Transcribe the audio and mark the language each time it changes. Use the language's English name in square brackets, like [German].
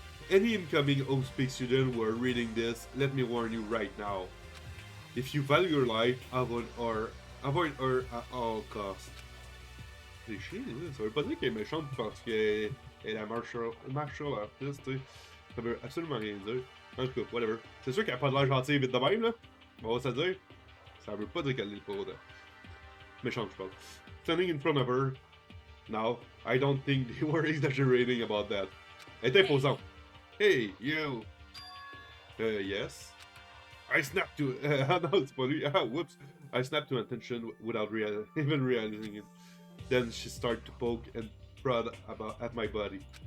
[English] Any incoming OSPEAK student who are reading this, let me warn you right now. If you value your life, avoid her at all costs. [French] C'est chier, ça veut pas dire qu'elle est méchante parce qu'elle est la martial artist, tu sais. Ça veut absolument rien dire. En tout cas, whatever. C'est sûr qu'elle a pas de l'air gentille vite de même, là. On va se le dire. Ça veut pas dire qu'elle est pas autant. Méchante, je parle. [English] Standing in front of her. Now, I don't think they were exaggerating about that. [French] Elle est imposante. [English] Hey, you! Yes? I snapped to... no, it's [French] pas lui. [English] Ah, whoops. I snapped to attention without even realizing it. Then she started to poke and prod at my body.